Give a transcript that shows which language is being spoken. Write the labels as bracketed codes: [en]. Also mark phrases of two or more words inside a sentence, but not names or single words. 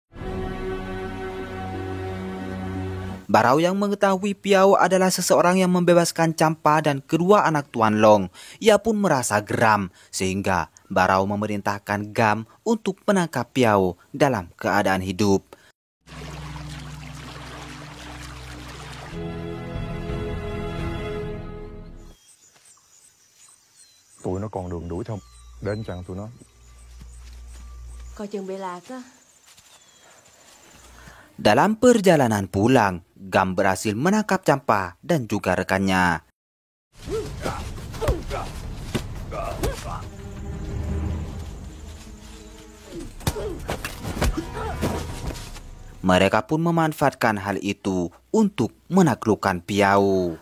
[id] Barau yang mengetahui Piau adalah seseorang yang membebaskan Champa dan kedua anak Tuan Long, ia pun merasa geram, sehingga Barau memerintahkan Gam untuk menangkap Piau dalam keadaan hidup. [vi] Tụi nó còn đường đuổi theo đến chăng tụi nó? coi chừng bị lạc á. [id] Dalam perjalanan pulang, Gam berhasil menangkap Champa dan juga rekannya. Mereka pun memanfaatkan hal itu untuk menaklukkan Piau.